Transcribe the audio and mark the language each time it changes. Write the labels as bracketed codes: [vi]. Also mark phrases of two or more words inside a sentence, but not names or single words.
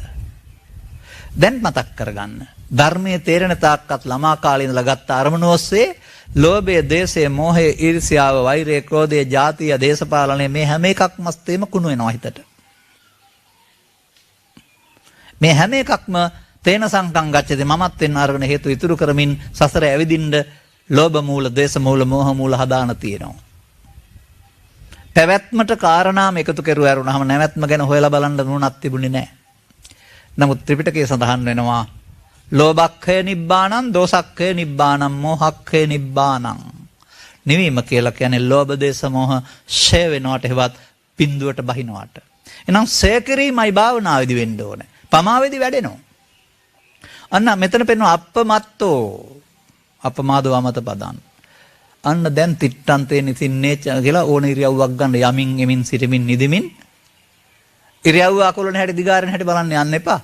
[si] දැන් මතක් කරගන්න. ධර්මයේ තේරෙන තාක්කත් ළමා කාලේ ඉඳලා ගත්ත අරමුණ ඔස්සේ ලෝභය, දේශය, මෝහය, ඊර්ෂ්‍යාව, වෛරය, ක්‍රෝධය, ජාතිය, දේශපාලනය මේ හැම එකක්ම ස්තේම කුණු වෙනවා හිතට. මේ හැම එකක්ම [pi] තේන සංකම් ගච්ඡති [si] මමත් වෙන්න අරගෙන හේතු ඉතුරු කරමින් සසර ඇවිදින්න ලෝභ මූල, දේශ මූල, මෝහ මූල හදාන තියෙනවා. පැවැත්මට කාරණාම එකතු කරුවා වරුණාම නැවැත්ම ගැන හොයලා බලන්න නුවණක් තිබුණේ නැහැ. නමුත් ත්‍රිපිටකයේ සඳහන් වෙනවා [pi] ලෝභක්ඛය නිබ්බානං, දෝසක්ඛය නිබ්බානං, මෝහක්ඛය නිබ්බානං. [si] නිවීම කියලා කියන්නේ ලෝභ, දේශ, මෝහ ෂය වෙනවට හෙවත් බිඳුවට බහිනවට. එහෙනම් ෂය කිරීමයි භාවනාවේදී වෙන්න ඕනේ. පමාවේදී වැඩෙනවා. අන්න මෙතන පෙන්වන [pi] අප්පමත්තෝ අපමාදව අමත පදන්. [si] අන්න දැන් [pi] තිට්ටන්තේ නිසින්නේ [si] කියලා ඕන ඉරියව්වක් ගන්න යමින් එමින් සිටමින් නිදිමින් ඉරියව්ව අකුලන හැටි දිගාරන හැටි බලන්න යන්න එපා.